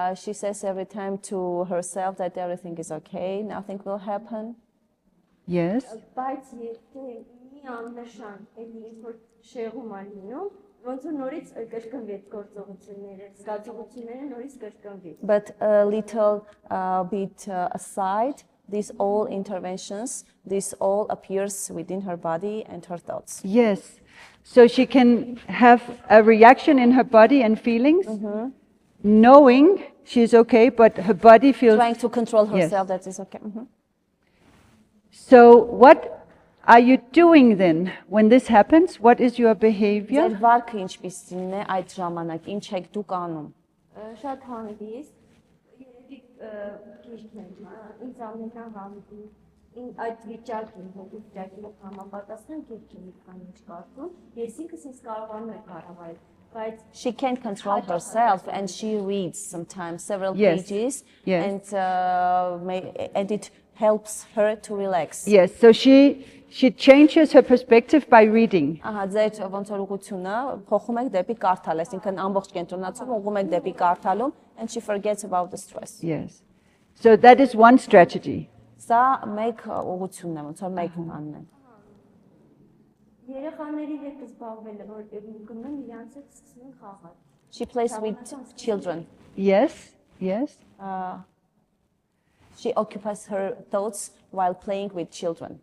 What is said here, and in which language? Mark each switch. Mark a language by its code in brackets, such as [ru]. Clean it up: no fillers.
[en] She says every time to herself that everything is okay, nothing will happen. Yes. [hy] Բայց եթե մի աննշան էլի ինչ որ շեղում է լինում, ոնց որ նորից կրկնվի այդ գործողությունները, զգացողությունները նորից կրկնվի։ [en] But a little bit aside, these all interventions, this all appears within her body and her thoughts. Yes. So she can have a reaction in her body and feelings, knowing she's okay, but her body feels. Trying to control Yes. herself, that is okay. So what are you doing then when this happens? What is your behavior? [hy] Ձեր վարքը ինչպիսին է այդ ժամանակ, ինչ եք դուք անում։ Շատ հանգիստ, երևի քիչն է, ինձ ամենահամդի այդ վիճակին, հոգու վիճակին համապատասխան քիչն մի քանի ինչ կարծում, ես ինքս ինձ կարողանում եմ կառավարել, բայց [en] She can control herself and she reads sometimes several Yes. pages Yes. and it helps her to relax. Yes. So she changes her perspective by reading. [hy] Ահա ձեր ոնց որ ուղղությունը փոխում եք դեպի կարդալ, այսինքն ամբողջ կենտրոնացում ուղղում եք դեպի կարդալում [en] and she forgets about the stress. Yes. So that is one strategy. [hy] Սա մեկ ուղղությունն է, ոնց որ մեկ բանն է։ երեխաների հետ զբաղվելը, որ գնում իրանց հետ սկսում են խաղալ։ [en] She plays with children. Yes. Yes. She occupies her thoughts while playing with children.